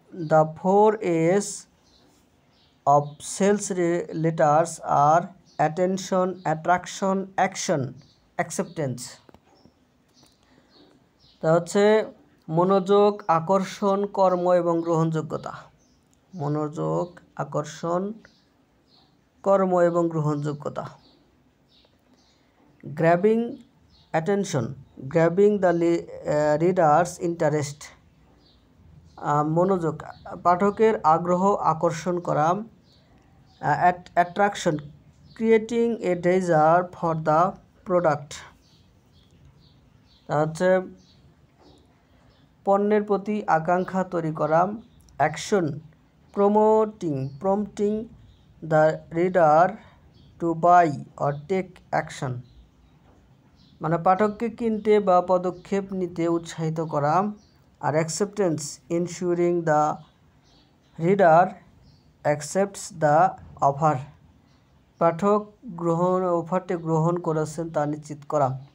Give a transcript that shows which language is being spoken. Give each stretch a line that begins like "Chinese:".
English: The 4 A's of sales letters are attention, attraction, action, acceptance.
Bangla: তা হচ্ছে মনোযোগ, আকর্ষণ, কর্ম এবং গ্রহণযোগ্যতা। মনোযোগ, আকর্ষণ, কর্ম এবং গ্রহণযোগ্যতা।
English: Grabbing attention, grabbing the reader's interest.
Bangla: মনোযোগ, পাঠকের আগ্রহ আকর্ষণ করা।
English: attraction, creating a desire for the product.
Bangla: হচ্ছে পণ্যের প্রতি আকাঙ্ক্ষা তৈরি করা।
English: action, prompting the reader to buy or take action.
Bangla: মানে পাঠককে কিনতে বা পদক্ষেপ নিতে উৎসাহিত করা। আর
English: Acceptance, ensuring the reader accepts the offer.
Bangla: পাঠক অফারটি গ্রহণ করেছেন তা নিশ্চিত করা।